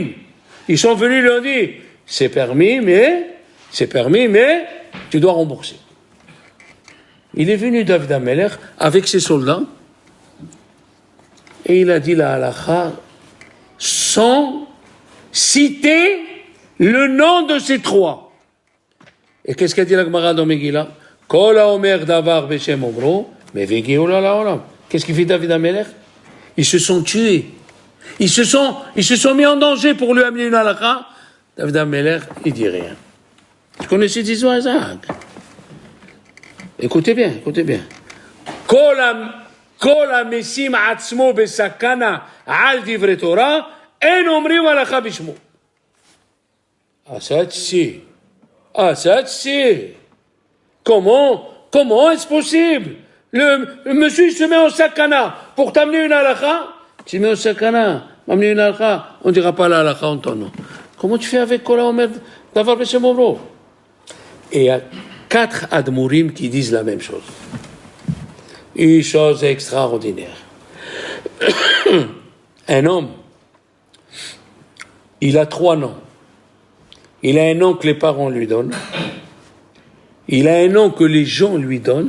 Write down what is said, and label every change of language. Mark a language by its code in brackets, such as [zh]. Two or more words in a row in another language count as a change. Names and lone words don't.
[fr] Ils sont venus lui dire, c'est permis, mais tu dois rembourser. Il est venu, David Amelech, avec ses soldats, et il a dit la halakha sans citer le nom de ces 3. Et qu'est-ce qu'a dit la Gemara dans Megillah? [he] כל האומר דבר בשם אומרו מביא גאולה לעולם. [fr] Qu'est-ce qu'il fait David Amelech? Ils se sont tués. Ils se sont mis en danger pour lui amener une halakha. David Amelech, il dit rien. Tu connais cette histoire, Isaac? Écoutez bien. [he] כל המשים עצמו בסכנה על דברי תורה אין אומרים הלכה בשמו. [fr] Ça, Comment est-ce possible? Le monsieur, il se met en sakana pour t'amener une halakha. Tu mets en sakana, m'amener une halakha, on ne dira pas la halakha en ton nom. Comment tu fais avec [he] כל האומר דבר בשם אומרו? [fr] Et il y a 4 admourim qui disent la même chose. Une chose extraordinaire. Un homme, il a 3 noms. Il a un nom que les parents lui donnent. Il a un nom que les gens lui donnent.